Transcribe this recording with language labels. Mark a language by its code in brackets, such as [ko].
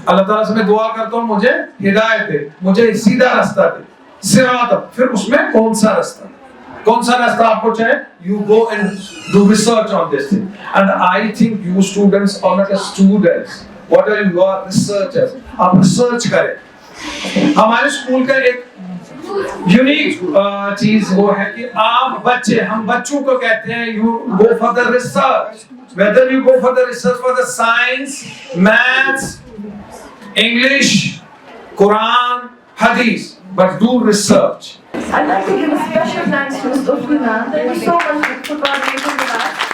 [hi] अल्लाह ताला से मैं दुआ करता हूँ मुझे हिदायत दे, मुझे सीधा रास्ता दे. सिरात, फिर उसमें कौन सा रास्ता आपको चाहे? [en] You go and do research on this thing. And I think you students are not students. What are you are researchers. [hi] आप research करें. हमारे स्कूल का एक यूनिक चीज वो है कि हम बच्चों को कहते हैं [en] you go for the research. Whether you go for the research for the science, maths, English, Quran, Hadith, but do research. I'd like to give a special thanks to Ms. Ufina. Thank you so much for coordinating with us.